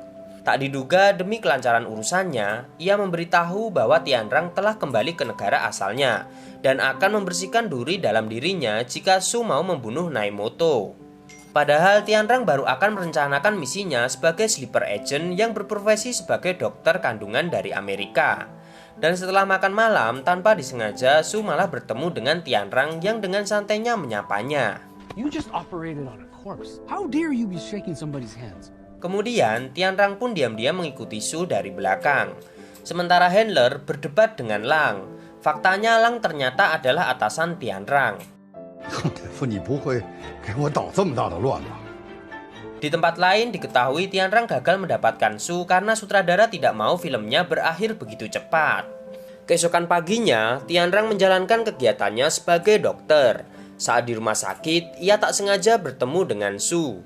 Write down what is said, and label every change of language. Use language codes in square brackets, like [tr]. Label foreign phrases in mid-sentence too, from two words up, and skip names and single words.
[id] Tak diduga demi kelancaran urusannya, ia memberitahu bahwa Tianrang telah kembali ke negara asalnya dan akan membersihkan duri dalam dirinya jika Su mau membunuh Naimoto. Padahal Tianrang baru akan merencanakan misinya sebagai [en] sleeper agent [id] yang berprofesi sebagai dokter kandungan dari Amerika. Dan setelah makan malam, tanpa disengaja Su malah bertemu dengan Tianrang yang dengan santainya menyapanya. [en] You just operated on a corpse. How dare you be shaking somebody's hands? [id] Kemudian Tianrang pun diam-diam mengikuti Su dari belakang. Sementara Handler berdebat dengan Lang. Faktanya Lang ternyata adalah atasan Tianrang. [zh] 夫你不会给我捣这么大的乱吧？ [id] Di tempat lain diketahui Tianrang gagal mendapatkan Su karena sutradara tidak mau filmnya berakhir begitu cepat. Keesokan paginya, Tianrang menjalankan kegiatannya sebagai dokter. Saat di rumah sakit, ia tak sengaja bertemu dengan Su.